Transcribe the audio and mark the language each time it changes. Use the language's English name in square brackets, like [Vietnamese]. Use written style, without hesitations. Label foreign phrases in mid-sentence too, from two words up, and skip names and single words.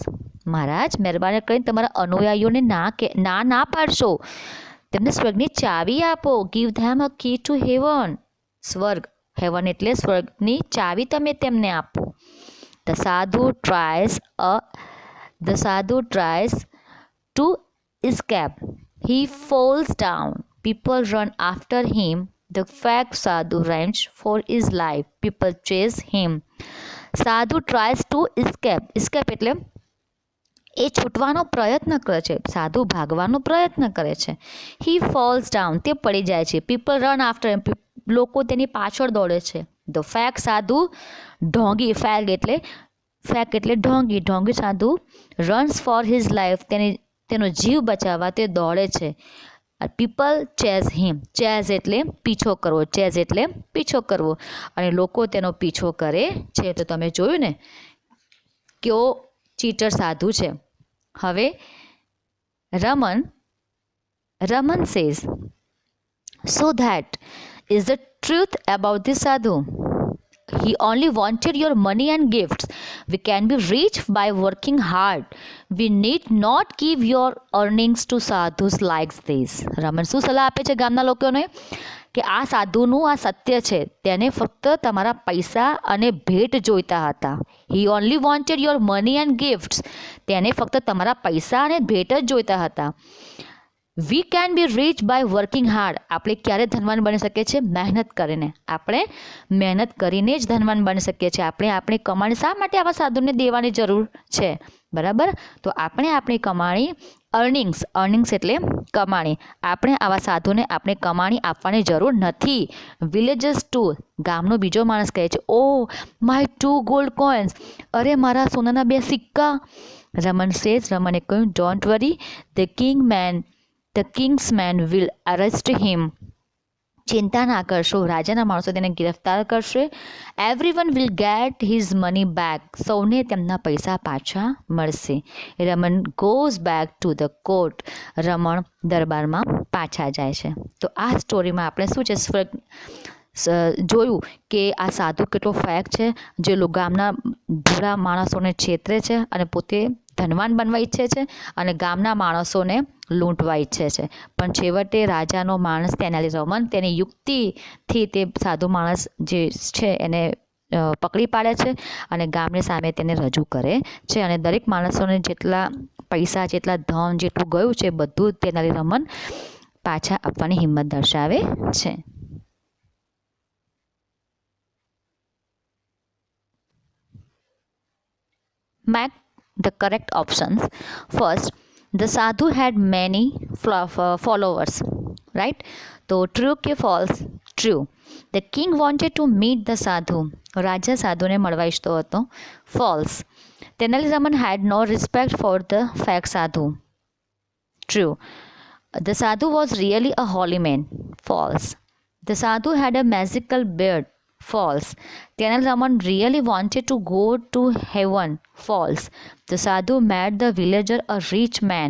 [Gujarati] મહારાજ, મહેરબાની કરીને તમારા અનુયાયીઓને ના પાડશો. તેમને સ્વર્ગની ચાવી આપો. [English] Give them a key to heaven. [Gujarati] સ્વર્ગ, હેવન એટલે સ્વર્ગની ચાવી તમે તેમને આપો. [English] The sadhu tries to escape. He falls down. People run after him. The fake sadhu runs for his life. People chase him. sadhu tries to escape [Gujarati] એટલે એ છૂટવાનો પ્રયત્ન કરે છે. સાધુ ભાગવાનો પ્રયત્ન કરે છે. [English] He falls down, [Gujarati] તે પડી જાય છે. [English] People run after him, [Gujarati] લોકો તેની પાછળ દોડે છે. [English] The fake sadhu [Gujarati] ઢોંગી, ફેક એટલે ઢોંગી સાધુ [English] runs for his life, [Gujarati] તેનો જીવ બચાવવા તે દોડે છે. [English] People chase him. [Gujarati] ચેઝ એટલે પીછો કરવો, ચેઝ એટલે પીછો કરવો, અને લોકો તેનો પીછો કરે છે. તો તમે જોયું ને કેવો ચીટર સાધુ છે. હવે રમન સેઝ, [English] so that is the truth about this sadhu. He only wanted your money and gifts. We can be rich by working hard. We need not give your earnings to sadhus like this. [Gujarati] રમણ શું સલાહ આપે છે ગામના લોકોને કે આ સાધુનું આ સત્ય છે, તેને ફક્ત તમારા પૈસા અને ભેટ જોઈતા હતા. [English] He only wanted your money and gifts. [Gujarati] તેને ફક્ત તમારા પૈસા અને ભેટ જ જોઈતા હતા. [English] We can be rich by working hard. [Gujarati] આપણે ક્યારે ધનવાન બની શકીએ છીએ? મહેનત કરીને. આપણે મહેનત કરીને જ ધનવાન બની શકીએ છીએ. આપણે આપણી કમાણી શા માટે આવા સાધુને દેવાની જરૂર છે? બરાબર. તો આપણે આપણી કમાણી, અર્નિંગ્સ એટલે કમાણી, આપણે આવા સાધુને આપણે કમાણી આપવાની જરૂર નથી. [English] Villagers two, [Gujarati] ગામનો બીજો માણસ કહે છે, [English] Oh my 2 gold coins. [Gujarati] અરે મારા સોનાના 2 સિક્કા. રમણે કહ્યું, [English] Don't worry, The king's man will arrest him. [Gujarati] ચિંતા ના કરશો, રાજાના માણસો તેને ગિરફ્તાર કરશે. [English] Everyone will get his money back. [Gujarati] સૌને તેમના પૈસા પાછા મળશે. રમન [English] goes back to the court. [Gujarati] રમણ દરબારમાં પાછા જાય છે. તો આ સ્ટોરીમાં આપણે શું છે જોયું કે આ સાધુ કેટલો ફેક છે, જે ગામના ભૂરા માણસોને છેતરે છે અને પોતે ધનવાન બનવા ઈચ્છે છે અને ગામના માણસોને લૂંટવા ઈચ્છે છે. પણ છેવટે રાજાનો માણસ તેનાલીરામન તેની યુક્તિથી તે સાધુ માણસ જે છે એને પકડી પાડે છે અને ગામની સામે તેને રજૂ કરે છે. અને દરેક માણસોને જેટલા પૈસા, જેટલા ધન, જેટલું ગયું છે બધું તેનાલીરામન પાછા આપવાની હિંમત દર્શાવે છે. [English] Make the correct options. First, the sadhu had many followers, right? So true કે false? True. The king wanted to meet the sadhu. [Gujarati] રાજા સાધુને મળવા ઈચ્છતો હતો. [English] False. તેનાલીરામન had no respect for the fake sadhu. True. The sadhu was really a holy man. False. The sadhu had a magical beard. False. Tenalraman really wanted to go to heaven. False. The sadhu made the villager a rich man.